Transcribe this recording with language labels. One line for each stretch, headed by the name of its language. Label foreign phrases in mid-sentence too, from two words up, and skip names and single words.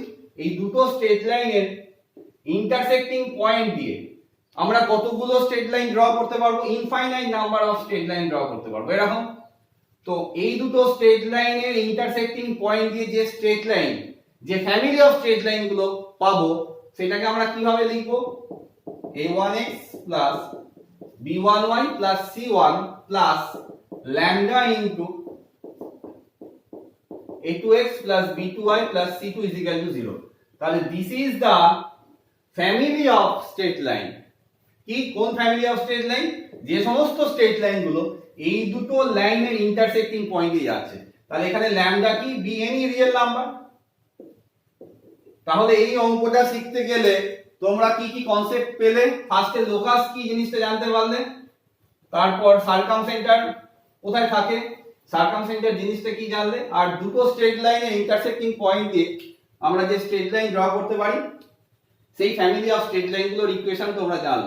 Bangla: এই দুটো স্ট্রেট লাইনের
English: intersecting point
Bangla: দিয়ে আমরা কতগুলো
English: straight line draw
Bangla: করতে পারবো,
English: infinite number of straight line draw
Bangla: করতে পারবো এরকম। তো এই দুটো স্ট্রেট লাইনের
English: intersecting point
Bangla: দিয়ে যে স্ট্রেট লাইন, যে
English: family of straight line
Bangla: গুলো পাবো, সেটাকে আমরা কিভাবে লিখবো,
English: a1x + b1y + c1 + λ * a2x plus b2y plus c2 is equal to 0।
Bangla: তাহলে
English: this is the family of straight line।
Bangla: কি কোন
English: family of straight line?
Bangla: যে সমস্ত স্ট্রেট লাইন গুলো এই দুটো লাইনের
English: intersecting point
Bangla: যাচ্ছে। তাহলে এখানে ল্যামডা কি?
English: be any real number.
Bangla: তাহলে এই অঙ্কটা শিখতে গেলে তোমরা কি কি কনসেপ্ট পেলে? ফার্স্টে লোকাস কি জিনিসটা জানতে পারলে, তারপর সার্কামসেন্টার কোথায় থাকে, সার্কামসেন্টার জিনিসটা কি জানলে, আর দুটো স্ট্রেট লাইনের
English: intersecting point
Bangla: দিয়ে আমরা যে
English: straight line draw
Bangla: করতে পারি সেই
English: family of straight lines
Bangla: ইকুয়েশন তোমরা জানলে।